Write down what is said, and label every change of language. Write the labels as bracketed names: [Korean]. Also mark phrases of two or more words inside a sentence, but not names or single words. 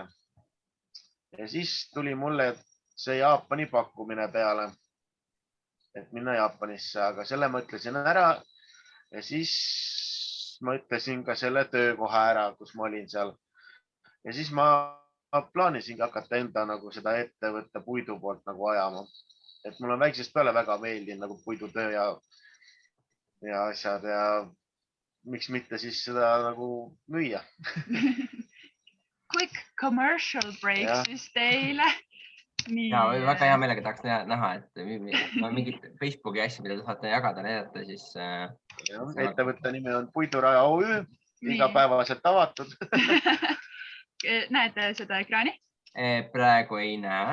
[Estonian] Ja siis tuli mulle see Jaapani pakkumine peale, et minna Jaapanisse, aga selle ma ütlesin ära ja siis ma ütlesin ka selle töökoha ära, kus ma olin seal. Ja siis ma plaanisingi hakata enda nagu seda ettevõtte puidu poolt nagu ajama. Et mul on väiksest peale väga meeldinud nagu puidutöö ja asjad ja miks mitte siis seda nagu müüa. [English] Quick commercial break [Estonian] siis teile. Ja väga hea meelega tahaks näha, et mingid Facebooki asju, mida te saate jagada, näidata, siis... Ettevõtte nimi on Puiduraja OÜ, igapäevaselt avatud. Näete seda ekraani? Praegu ei näe.